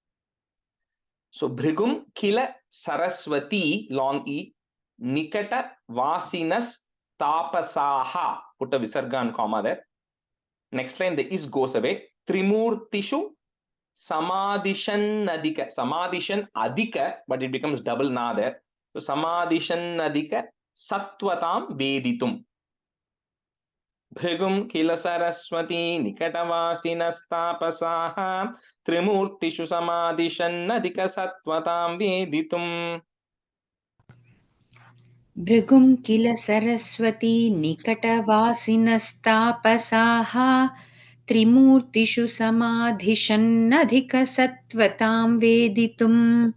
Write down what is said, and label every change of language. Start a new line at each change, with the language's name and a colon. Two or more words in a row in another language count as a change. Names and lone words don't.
Sanskrit: So भृगुं किल सरस्वती,
English: long E,
Sanskrit: निकट वासिनस् तपसः,
English: put a visarga and comma there. Next line, the is goes away.
Sanskrit: त्रिमूर्तिषु समाधिषन् अधिक. समाधिषन् अधिक,
English: but it becomes double na there.
Sanskrit: So समाधिषन् अधिक सत्त्वतां वेदितुम्. भृगुं किल सरस्वती निकटवासिनस्तपसः त्रिमूर्तिषु समाधिषन् अधिक सत्त्वतां वेदितुम्. भृगुं किल सरस्वती निकटवासिनस्तपसः त्रिमूर्तिषु समाधिषन्नधिक सत्त्वतां वेदितुम्.